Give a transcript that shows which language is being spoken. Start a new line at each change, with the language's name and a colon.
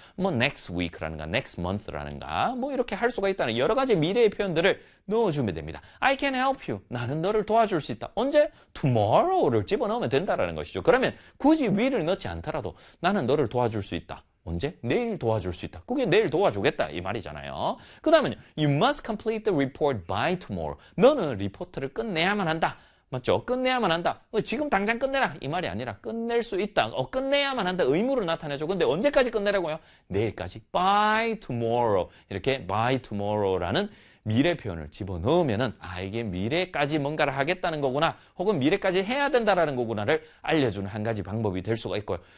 Korean: 뭐 next week라는가, next month라는가, 뭐 이렇게 할 수가 있다는 여러 가지 미래의 표현들을 넣어주면 됩니다.
English: I can help you.
Korean: 나는 너를 도와줄 수 있다. 언제? tomorrow를 집어넣으면 된다라는 것이죠. 그러면 굳이 will을 넣지 않더라도 나는 너를 도와줄 수 있다. 언제? 내일 도와줄 수 있다. 그게 내일 도와주겠다 이 말이잖아요. 그 다음은
English: you must complete the report by tomorrow.
Korean: 너는 리포트를 끝내야만 한다. 맞죠? 끝내야만 한다. 지금 당장 끝내라 이 말이 아니라 끝낼 수 있다. 끝내야만 한다. 의무를 나타내죠. 근데 언제까지 끝내라고요? 내일까지.
English: By tomorrow.
Korean: 이렇게 by tomorrow라는 미래 표현을 집어넣으면은, 아, 이게 미래까지 뭔가를 하겠다는 거구나, 혹은 미래까지 해야 된다라는 거구나를 알려주는 한 가지 방법이 될 수가 있고요.